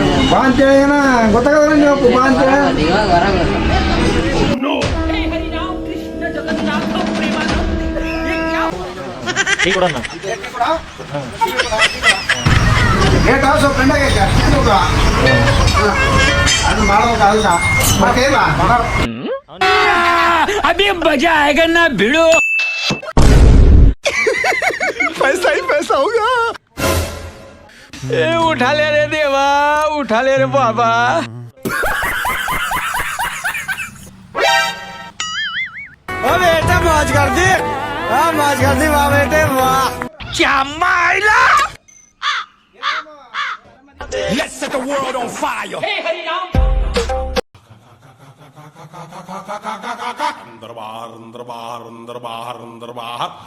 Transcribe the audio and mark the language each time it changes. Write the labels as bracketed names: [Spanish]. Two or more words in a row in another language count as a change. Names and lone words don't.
[Kannada] ಬಾ ಅಂತೇಳಿ ಏನ ಗೊತ್ತಾಗಲ್ಲ ನೀವು ಬಾ ಅಂತೇಳಿ ಸ್ವಲ್ಪ ಫ್ರೆಂಡಾಗೈತೆ ಅದು ಮಾಡ್ಬೇಕಾಗಲ್ಲ ಮತ್ತೆ ಇಲ್ಲ [Hindi] अभी मजा आएगा ना भिड़ो पैसा ही पैसा होगा ए उठा ले रे देवा उठा ले रे बाबा ओ बेटा मौज कर दी मौज कर दी वाह बेटे वाह क्या माइला [English] Let's set the world on fire. Hey, Hari Ram. [Hindi] दरबार, दरबार, दरबार, दरबार.